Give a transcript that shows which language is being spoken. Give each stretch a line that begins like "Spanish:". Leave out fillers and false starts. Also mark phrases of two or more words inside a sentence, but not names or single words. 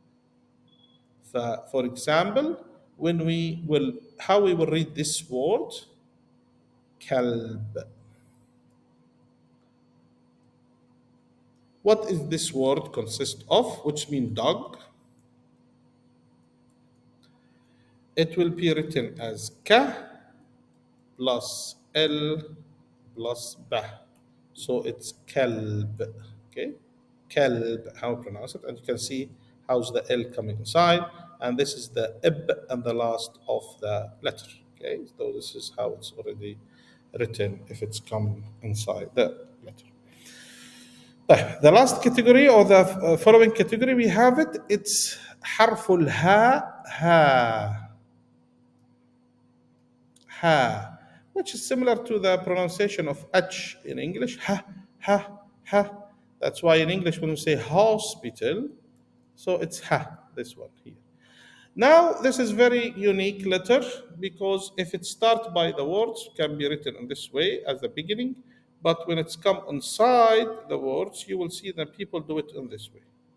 English: For example, when we will, how we will read this word, kalb. What is this word consist of? Which means dog. It will be written as ka plus L plus ba. So it's kalb. Okay? Kalb, how we pronounce it. And you can see how's the L coming inside. And this is the ib and the last of the letter. Okay? So this is how it's already written if it's come inside the letter. The last category or the following category we have it, it's
Arabic: حرف الها
English: ha. Ha, which is similar to the pronunciation of H in English. Ha, ha, ha. That's why in English when we say hospital, so it's ha, this one here. Now, this is very unique letter because if it starts by the words, can be written in this way as the beginning, but when it's come inside the words, you will see that people do it in this way.